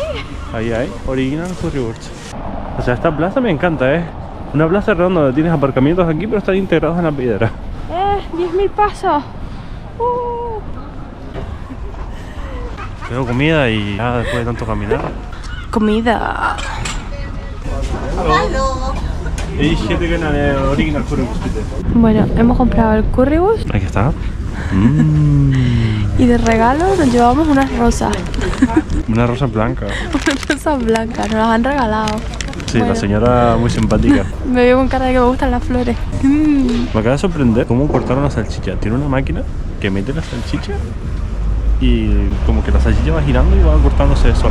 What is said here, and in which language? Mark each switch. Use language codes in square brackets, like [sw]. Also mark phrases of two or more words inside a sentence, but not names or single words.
[es] Ahí hay, original currywurst. O sea, esta plaza me encanta, ¿eh? Una plaza redonda donde tienes aparcamientos aquí, pero están integrados en la piedra. 10.000 pasos. Tengo comida y ya después de tanto caminar. Comida. [de] Ich hätte gerne eine original currywurst, bitte. [es] Bueno, hemos comprado el currywurst Aquí está. y de regalo nos llevamos unas rosas. Una rosa blanca. Unas rosas blancas, nos las han regalado. Sí, Bueno. la señora muy simpática. Me veo con cara de que me gustan las flores. Me acaba de sorprender cómo cortaron la salchicha. Tiene una máquina que mete la salchicha y como que la salchicha va girando y va cortándose sola.